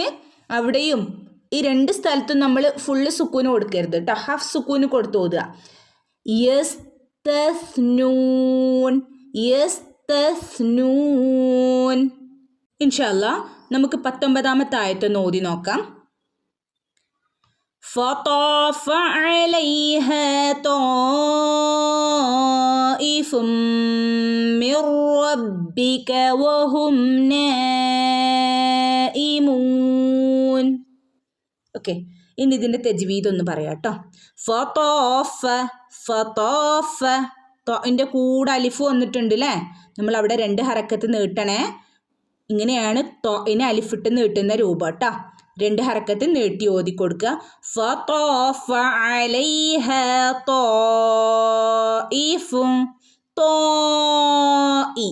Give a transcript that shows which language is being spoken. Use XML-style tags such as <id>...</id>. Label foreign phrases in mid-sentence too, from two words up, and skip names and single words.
<ml>അവിടെയും ഈ 2 സ്ഥലത്തും നമ്മൾ ഫുള്ള് സുക്കൂന് കൊടുക്കരുത് കേട്ടോ. ഹാഫ് സുക്കൂന് കൊടുത്ത് ഓതുക.</ml> <ar>يستثنون يستثنون. إن شاء الله</ar> <ml>നമുക്ക് 19-ാമത്തെ ആയത്ത് ഓതി നോക്കാം.</ml> <ar>فطاف عليها طائف من ربك وهم نائمون.</ar> <ml>ഓക്കെ, ഇനി ഇതിൻ്റെ തജ്വീദ് ഒന്ന് പറയാം കേട്ടോ.</ml> <ar>فطاف فطاف,</ar> <ml>തൊൻ്റെ കൂടെ അലിഫ് വന്നിട്ടുണ്ട് അല്ലേ, നമ്മൾ അവിടെ 2 ഹറക്കത്ത് നീട്ടണേ. ഇങ്ങനെയാണ് തൊയിനെ അലിഫിട്ട് നീട്ടുന്ന രൂപം കേട്ടോ. 2 ഹറക്കത്ത് നീട്ടി ഓതി കൊടുക്കുക.</ml> <ar>فطاف عليها طائف طا.</ar>